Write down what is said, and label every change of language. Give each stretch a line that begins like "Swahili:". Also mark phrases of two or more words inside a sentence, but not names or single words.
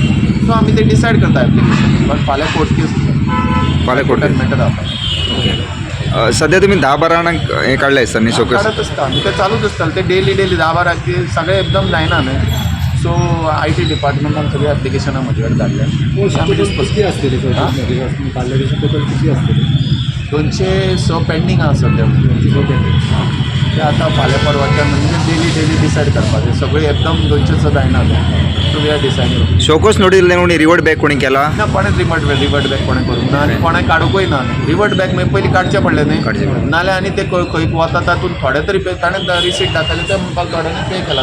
Konkani: सो आमी ते डिसायड करता एप्लिकेशन बट फाल्यां
English: court case
Konkani: फाल्यां कोर्ट मॅटर जाता.
Marathi: सध्या तुम्ही 10-12 हे काढले सर न्ही शोकेस
Konkani: काढत असता आमी ते चालूच आसतालें ते डेली 10-12 की सगळें एकदम जायना न्ही. सो IT डिपार्टमेंटान सगळीं एप्लिकेशनां म्हजे कडेन धाडल्या.
Marathi: किती असतील काढलेली टोटल किती असतील?
Konkani: 206 पेंडींग आहा सध्या. ते आतां फाल्यां परवाच्या म्हणजे डेली डिसायड करपाचें सगळीं एकदम 206 जायना.
English: So we are deciding. show cause notice
Konkani: दिले कोणी
English: revert back
Konkani: कोणी केला ना कोणें
English: revert back
Konkani: कोणें करूंक ना आनी कोणें काडूंकूय ना.
English: revert back
Konkani: मागीर पयलीं काडचें पडलें न्ही नाल्यार आनी ते खंय वता तातूंत थोडे तरी पे ताणें रिसीट दाखयलें ते म्हणपाक थोड्यांनी पे केला.